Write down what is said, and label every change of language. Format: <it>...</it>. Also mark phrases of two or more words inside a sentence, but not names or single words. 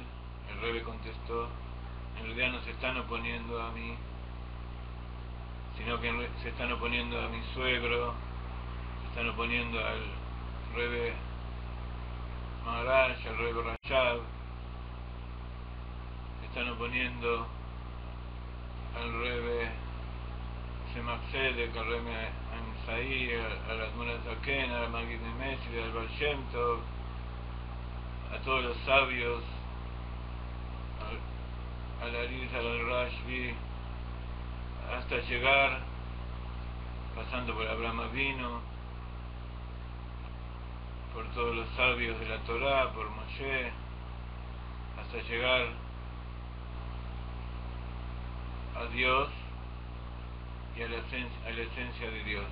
<es>El Rebbe contestó: en realidad no se están oponiendo a mí, sino que se están oponiendo a mi suegro, se están oponiendo al Rebbe Maharaj, al Rebbe Rashab, se están oponiendo al Rebbe Tzemach Tzedek, al Rebbe Ansai, al Admor Zaken, al Magid Messi, al Baal Shem Tov, a todos los sabios, al Arizal, al Rashbi, hasta llegar, pasando por Abraham Avinu, por todos los sabios de la Torá, por Moshe, hasta llegar a Dios y a la esencia de Dios.</es>